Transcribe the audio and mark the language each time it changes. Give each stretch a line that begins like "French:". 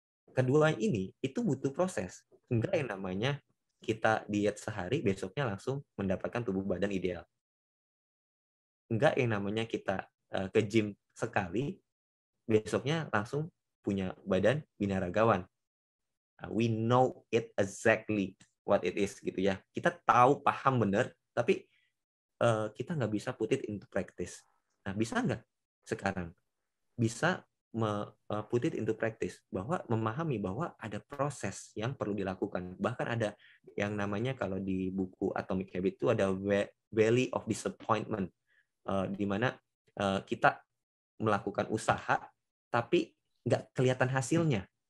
Indonesian: Kedua ini itu butuh proses. Enggak yang namanya kita diet sehari besoknya langsung mendapatkan tubuh badan ideal. Enggak yang namanya kita ke gym sekali besoknya langsung punya badan binaragawan.
English: We know it exactly what it is
Indonesian: gitu ya. Kita tahu paham benar, tapi kita nggak bisa
English: put it into practice.
Indonesian: Nah, bisa nggak sekarang? Bisa
English: put it into practice,
Indonesian: bahwa memahami bahwa ada proses yang perlu dilakukan. Bahkan ada yang namanya kalau di buku Atomic Habit itu ada Valley of Disappointment, di mana kita melakukan usaha tapi nggak kelihatan hasilnya.